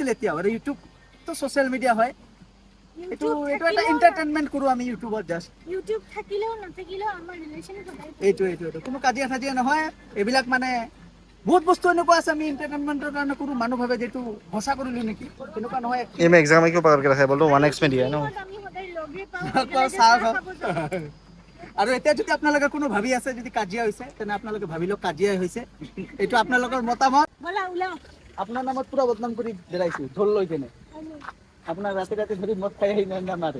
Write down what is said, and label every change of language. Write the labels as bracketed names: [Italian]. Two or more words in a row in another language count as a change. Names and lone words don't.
[Assamese] এতিয়াও আৰু ইউটিউবটো [English] social media [Assamese] হয়, এইটো এটা এণ্টাৰটেইনমেণ্ট কৰোঁ আমি ইউটিউবত জাষ্ট। ইউটিউব থাকিলেও নাথাকিলেও আমাৰ ৰিলেশ্যন সদায় এইটো কোনো কাজিয়া চাজিয়া নহয়। এইবিলাক মানে বহুত বস্তু এনেকুৱা আছে আমি এণ্টাৰটেইনমেণ্টৰ কাৰণে কৰোঁ। মানুহ ভাবে যে এইটো সঁচা কৰিলোঁ নেকি, তেনেকুৱা নহয়। [Hindi] ये मैं एग्जाम में क्यों पकड़ के रखा है बोल 1x में दिया है ना [Assamese] আমি সদায় লগে পাওঁ চাহ একেলগে খাওঁ। খাব যাওঁ। আৰু এতিয়া যদি আপোনালোকে কোনো ভাবি আছে যদি কাজিয়া হৈছে, তেনে আপোনালোকে ভাবি লওক কাজিয়াই হৈছে। এইটো আপোনালোকৰ মতামত। ব'লা ওলাও আপোনাৰ নামত পুৰা বদনাম কৰি বেৰাইছো ঢোল লৈ কেনে। আপোনাৰ ৰাতি ধৰি মদ খাই আহি নয়নদা মাৰে।